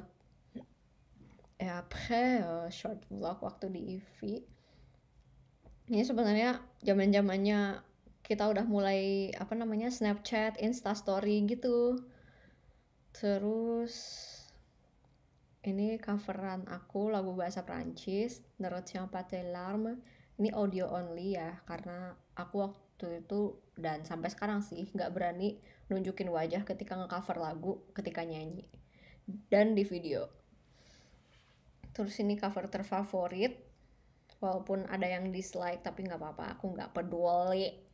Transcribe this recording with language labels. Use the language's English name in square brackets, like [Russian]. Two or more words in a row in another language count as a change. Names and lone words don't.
[Indonesian] Ya après [English] short vlog [Indonesian] waktu di IV. Ini sebenarnya zaman-zamannya kita udah mulai Snapchat, Instastory gitu. Terus ini coveran aku lagu bahasa Prancis, Ne retiens pas tes larmes. Ini audio only ya, karena aku waktu itu dan sampai sekarang sih nggak berani nunjukin wajah ketika ngecover lagu, ketika nyanyi dan di video. Terus ini cover terfavorit, walaupun ada yang dislike tapi nggak apa-apa, aku nggak peduli.